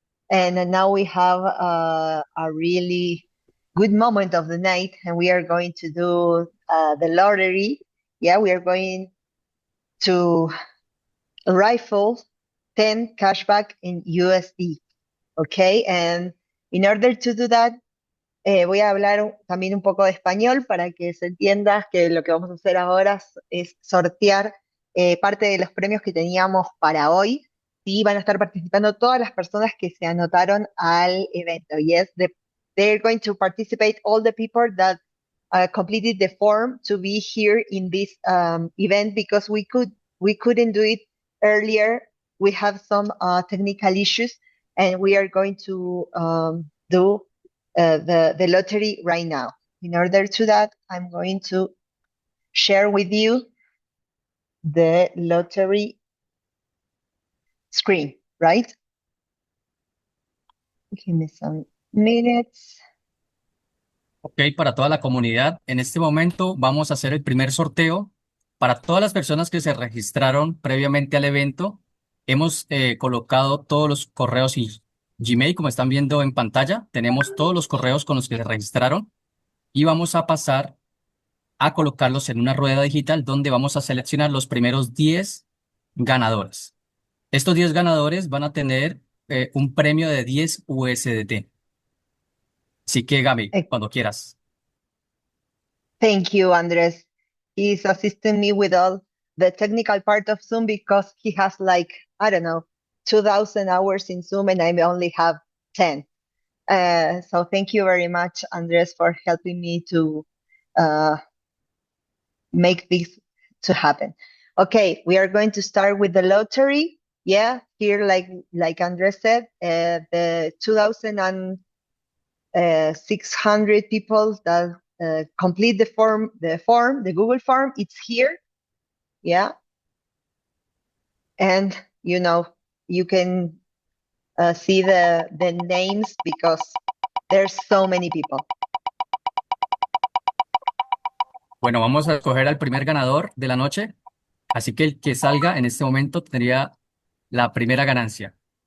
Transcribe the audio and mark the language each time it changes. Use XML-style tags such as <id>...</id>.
<en>And now we have a really good moment of the night, and we are going to do the lottery. Yeah, we are going to rifle 10 cashback in USD. Okay, and in order to do that,</en> <es>voy a hablar también un poco de español para que se entienda que lo que vamos a hacer ahora es sortear parte de los premios que teníamos para hoy. Sí, van a estar participando todas las personas que se anotaron al evento.</es> <en>Yes, they're going to participate all the people that completed the form to be here in this event because we couldn't do it earlier. We have some technical issues, and we are going to do the lottery right now. In order to that, I'm going to share with you the lottery screen, right? Give me some minutes.</en> <es>Ok, para toda la comunidad, en este momento vamos a hacer el primer sorteo. Para todas las personas que se registraron previamente al evento, hemos colocado todos los correos y Gmail, como están viendo en pantalla. Tenemos todos los correos con los que se registraron y vamos a pasar a colocarlos en una rueda digital donde vamos a seleccionar los primeros 10 ganadores. Estos 10 ganadores van a tener un premio de 10 USDT. Así que, Gaby, cuando quieras.</es> <en>Thank you, Andres. He's assisting me with all the technical part of Zoom because he has like, I don't know, 2,000 hours in Zoom and I only have 10. So thank you very much, Andres, for helping me to make this to happen. Okay, we are going to start with the lottery. Yeah, here, like Andres said, the 2,600 people that complete the Google form, it's here. Yeah. And, you can see the names because there's so many people.</en> <es>Bueno, vamos a escoger al primer ganador de la noche. Así que el que salga en este momento tendría la primera ganancia.</es>